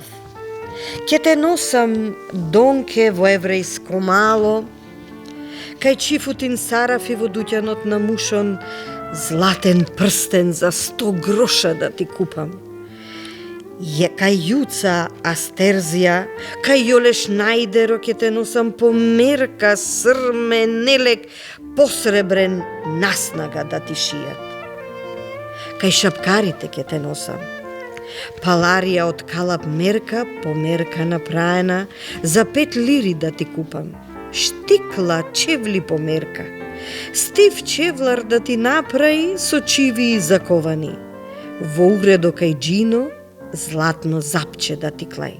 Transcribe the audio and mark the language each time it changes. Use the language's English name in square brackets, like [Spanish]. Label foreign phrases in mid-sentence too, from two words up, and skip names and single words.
[Macedonian] Ке те носам донке во еврејско мало, кај Чифутин Сараф и во дуќанот на Мушон златен прстен за 100 гроша да ти купам. Кај Јуца Астерзија, кај Јолеш Најдеро ке те носам по мерка, срме, нелек, посребрен наснага да ти шијат. Кај шапкарите ке те носам. Паларија од калап мерка, по мерка направена, за 5 лири да ти купам. Штикла чевли по мерка. Стив чевлар да ти направи со чиви заковани. Во угредо кај Джино, златно запче да ти клај.